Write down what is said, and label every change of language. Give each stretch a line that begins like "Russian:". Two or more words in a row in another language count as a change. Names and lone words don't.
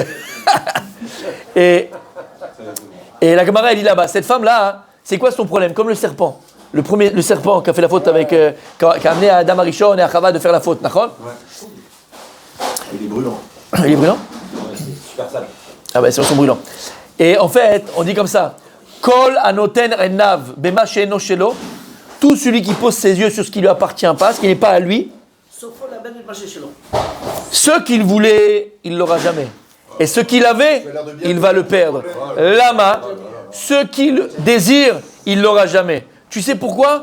French: Et la Gemara, elle dit là-bas, cette femme-là, c'est quoi son problème ? Comme le serpent. Le serpent qui a fait la faute avec, qui a amené à Adam Arishon et à Chava de faire la faute. D'accord ? Il est brûlant. Il est brûlant ? Super sale. Ah ben, c'est son brûlant. Et en fait, on dit comme ça.
Hebrew: כל הנותן עיניו במה שאינו שלו.
French: Tout celui qui pose ses yeux sur ce qui ne lui appartient pas, ce qui n'est pas à lui. Ce qu'il voulait, il ne l'aura jamais. Et ce qu'il avait, il va le perdre. Lama, ce qu'il désire, il ne l'aura jamais. Tu sais pourquoi ?